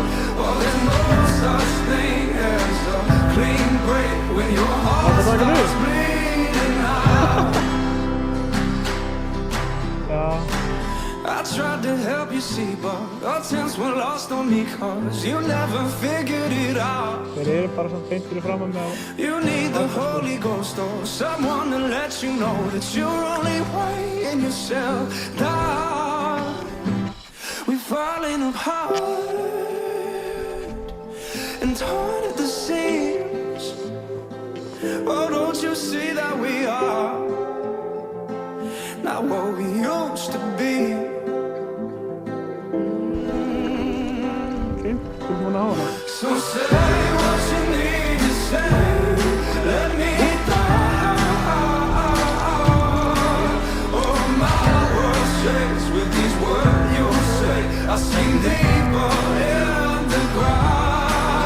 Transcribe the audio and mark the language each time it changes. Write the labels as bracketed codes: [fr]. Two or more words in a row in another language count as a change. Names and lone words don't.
[en] Oh, there's no such thing as a clean break when your heart starts bleeding. tried to help you see, but attempts were lost on me, cause you never figured it out. [is] Þeir bara samt beint fyrir framan með [en] You need the Holy Ghost or someone to let you know that you're only weighing yourself down. We're falling apart and torn at the seams. Oh, don't you see that we are not what we used to be? [is] Okay, þú múin að hafa hana. [en] So say what you need to say. Let me down. Oh, my world shakes with these words you say. I sink deeper in the ground.